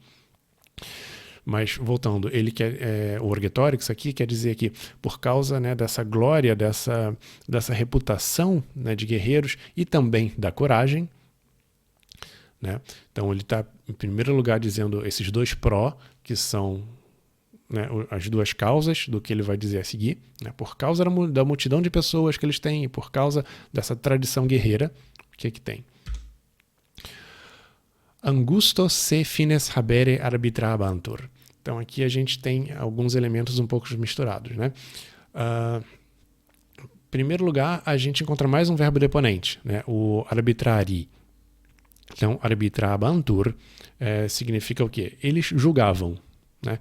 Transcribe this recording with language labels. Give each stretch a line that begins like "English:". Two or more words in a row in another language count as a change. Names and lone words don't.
Portuguese: Mas, voltando, ele o Orgetorix aqui quer dizer que, por causa, né, dessa glória, dessa reputação, né, de guerreiros e também da coragem, né? Então, ele está, em primeiro lugar, dizendo esses dois pró, que são, né, as duas causas do que ele vai dizer a seguir, né? Por causa da multidão de pessoas que eles têm e por causa dessa tradição guerreira, o que tem?
Latin: Angustos se fines habere arbitrabantur.
Portuguese: Então aqui a gente tem alguns elementos um pouco misturados, né? Em primeiro lugar, a gente encontra mais um verbo deponente, né? O arbitrari. Então, arbitrabantur significa o quê? Eles julgavam, né?